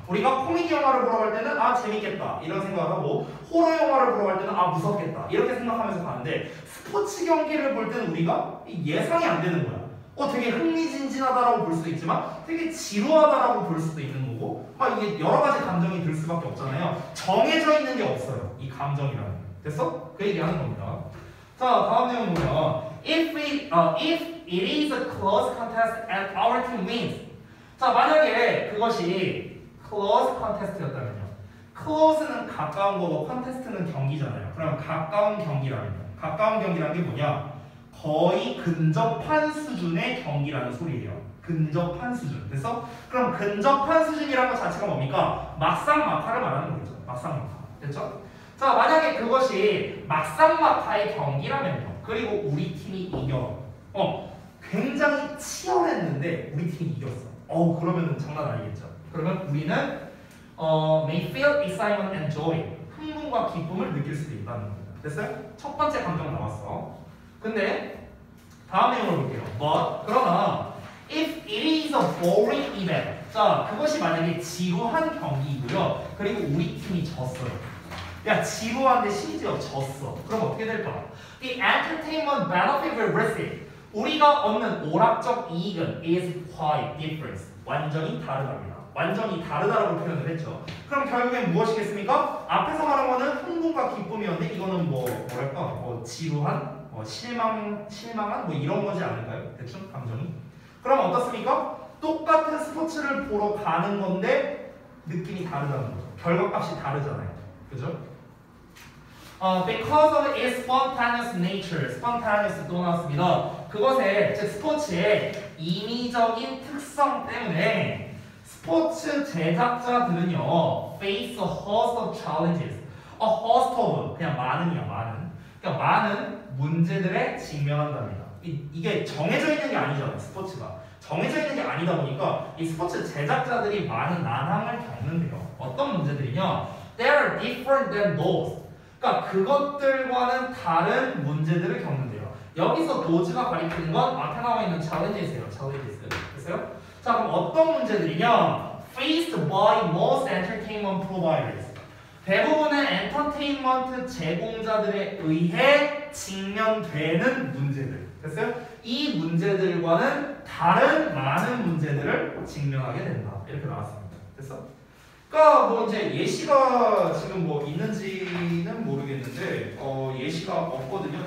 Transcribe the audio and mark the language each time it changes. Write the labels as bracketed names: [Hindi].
[Korean] 우리가 코미디 영화를 보러 갈 때는 아 재밌겠다 이런 생각하고 호러 영화를 보러 갈 때는 아 무섭겠다 이렇게 생각하면서 가는데 스포츠 경기를 볼 때는 우리가 예상이 안 되는 거야. 되게 흥미진진하다라고 볼 수도 있지만 되게 지루하다라고 볼 수도 있는 거고 막 이게 여러 가지 감정이 들 수밖에 없잖아요. 정해져 있는 게 없어요. 이 감정이라는 게. 됐어? 그 얘기하는 겁니다. 자, 다음 내용 보면 [English] if it is a close contest and our team wins. [Korean] 자, 만약에 그것이 close contest였다면요. close는 가까운 거고 contest는 경기잖아요. 그럼 가까운 경기라면요. 가까운 경기라는 게 뭐냐? 거의 근접한 수준의 경기라는 소리예요. 근접한 수준. 됐어? 그럼 근접한 수준이라는 것 자체가 뭡니까? 막상막하를 말하는 거죠. 막상막하. 됐죠? 자, 만약에 그것이 막상막하의 경기라면요. 그리고 우리 팀이 이겨. 굉장히 치열했는데 우리 팀이 이겼어. 그러면 장난 아니겠죠. 그러면 우리는 [English] may feel excitement and joy. [Korean] 흥분과 기쁨을 느낄 수도 있다는 겁니다. 됐어요? 첫 번째 감정 나왔어. 근데 다음 내용을 볼게요. 그러나 [English] if it is a boring event. [Korean] 자, 그것이 만약에 지루한 경기이고요. 그리고 우리 팀이 졌어요. 야, 지루한데 심지어 졌어. 그럼 어떻게 될까? [English] The entertainment benefit we receive. [Korean] 우리가 얻는 오락적 이익은 [English] is quite different. [Korean] 완전히 다르답니다. 완전히 다르다라고 표현을 했죠. 그럼 결국엔 무엇이겠습니까? 앞에서 말한 거는 흥분과 기쁨이었는데 이거는 뭐랄까? 지루한? 실망한? 뭐 이런 거지 않을까요? 대충 감정이. 그럼 어떻습니까? 똑같은 스포츠를 보러 가는 건데 느낌이 다르다는 거죠. 결과값이 다르잖아요. 그죠? [English] Because of its spontaneous nature, spontaneous [Korean] 또 나왔습니다. 그것의, 즉 스포츠의 인위적인 특성 때문에 스포츠 제작자들은요, [English] face a host of challenges. A host of [Korean] 그냥 많은이야 많은. 그러니까 많은 문제들에 직면한답니다. 이게 정해져 있는 게 아니잖아 스포츠가. 정해져 있는 게 아니다 보니까 이 스포츠 제작자들이 많은 난항을 겪는데요. 어떤 문제들이냐? [English] They are different than those. [Korean] 그러니까 그것들과는 다른 문제들을 겪는데요. 여기서 those가 가리키는 건 앞에 나와 있는 challenges예요. challenges. 됐어요? 자 그럼 어떤 문제들이냐? [English] Faced by most entertainment providers. [Korean] 대부분의 엔터테인먼트 제공자들에 의해 직면되는 문제들. 됐어요? 이 문제들과는 다른 많은 문제들을 직면하게 된다. 이렇게 나왔습니다. 됐어? 그러니까 뭐 이제 예시가 지금 뭐 있는지는 모르겠는데 예시가 없거든요.